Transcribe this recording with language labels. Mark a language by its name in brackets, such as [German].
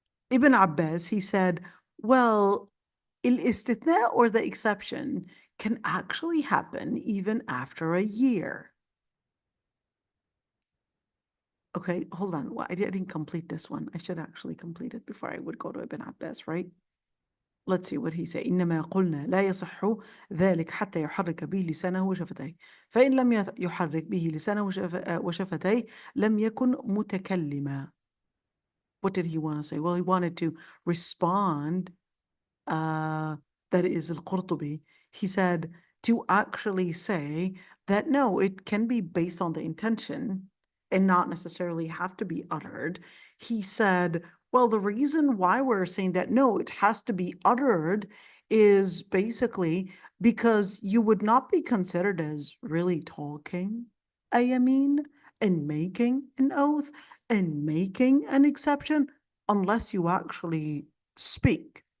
[English] Ibn Abbas, he said, well, istithna or the exception can actually happen even after a year. Okay, hold on. Well, I didn't complete this one. I should actually complete it before I would go to Ibn Abbas, right? Let's see what he said. [Arabic] إنما قلنا لا يصح ذلك حتى يحرك به لسانه وشفتيه فإن لم يحرك به لسانه وشفتيه لم يكن متكلما. [English] What did he want to say? Well, he wanted to respond. That is al-Qurtubi. He said to actually say that no, it can be based on the intention and not necessarily have to be uttered. He said, well, the reason why we're saying that no, it has to be uttered is basically because you would not be considered as really talking, I mean, and making an oath and making an exception unless you actually speak.